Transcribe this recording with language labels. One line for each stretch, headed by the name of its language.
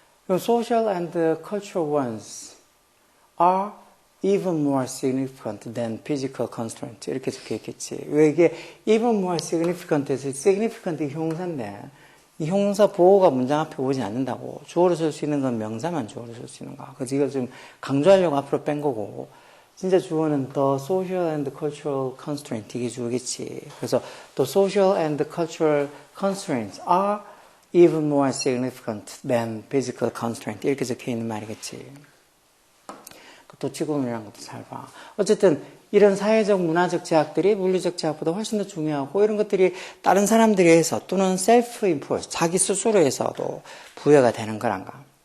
English: Social and cultural ones are even more significant than physical constraint.
Korean: 이렇게 적혀 있겠지. 왜 이게
English: even more significant
Korean: 에서 significant 이 형사인데 이 형사 보호가 문장 앞에 오지 않는다고. 주어로 쓸 수 있는 건 명사만 주어로 쓸 수 있는 거야. 그래서 이걸 좀 강조하려고 앞으로 뺀 거고 진짜 주어는
English: the social and cultural constraint
Korean: 이게 주어겠지. 그래서
English: the social and cultural constraints are even more significant than physical constraint.
Korean: 이렇게 적혀 있는 말이겠지. 도치공이라는 것도 잘 봐. 어쨌든 이런 사회적 문화적 제약들이 물리적 제약보다 훨씬 더 중요하고 이런 것들이 다른 사람들에 의해서 또는 self-imposed, 자기 스스로에서도 부여가 되는 거란가.